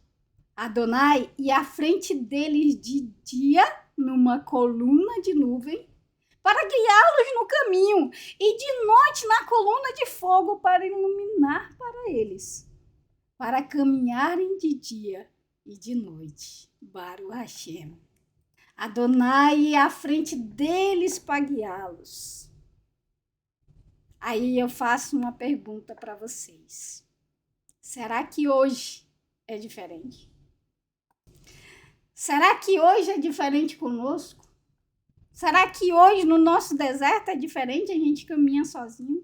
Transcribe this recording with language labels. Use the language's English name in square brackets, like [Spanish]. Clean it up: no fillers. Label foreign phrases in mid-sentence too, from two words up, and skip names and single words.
[Portuguese] Adonai ia à frente deles de dia numa coluna de nuvem para guiá-los no caminho e de noite na coluna de fogo para iluminar para eles, para caminharem de dia e de noite. [Hebrew] ברוך השם. [Portuguese] Adonai ia à frente deles para guiá-los. Aí eu faço uma pergunta para vocês. Será que hoje é diferente? Será que hoje é diferente conosco? Será que hoje no nosso deserto é diferente, a gente caminha sozinho?